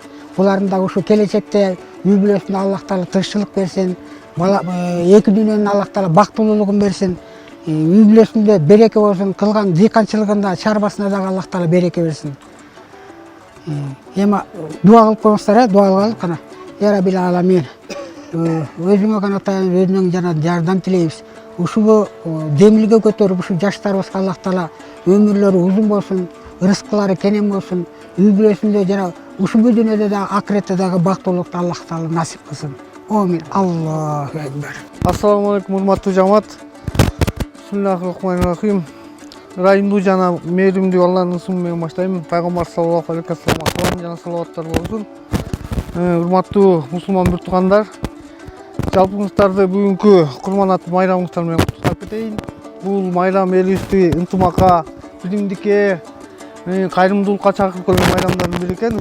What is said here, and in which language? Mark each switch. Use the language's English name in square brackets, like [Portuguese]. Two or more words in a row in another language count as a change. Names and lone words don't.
[Kyrgyz] Булардын дагы ушу келечекте үй бүлөсүнө Аллах Таала тынччылык берсин, эки дүйнөнүн Аллах Таала бактылуулугун берсин, үй бүлөсүндө береке болсун, кылган дыйканчылыгында, чарбасына дагы Аллах Таала береке берсин. Эми дуа кылып коюңуздар, дуа кылып кана. [Arabic] يا رب العالمين. [Kyrgyz] Өзүңө гана таянып, өзүнүн жана жардам тилейбиз. Ушуну демилге көтөрүп, ушу жаштарыбызга Аллах Таала өмүрлөрү узун болсун, рызкылары кенен болсун, үй бүлөсүндө жана ушул дүйнөдө да акыретте дагы бактылуулукту Аллах Таала насип кылсын. [Arabic] آمين الله أكبر. السلام عليكم, [Kyrgyz] урматтуу жамаат. [Arabic] بسم الله الرحمن الرحيم. [Kyrgyz] Райымдуу жана мээримдүү Алланын ысымы менен баштайм. Пайгамбар [Arabic] صلى الله عليه وسلم [Kyrgyz] жана салаваттар болсун. Урматтуу мусулман бир туугандар, жалпыңыздарды бүгүнкү Курман ат майрамыңыздар менен куттуктап кетейин. Бул майрам элибизди ынтымакка, билимдикке, кайрымдуулукка чакырып келген майрамдардын бири экен.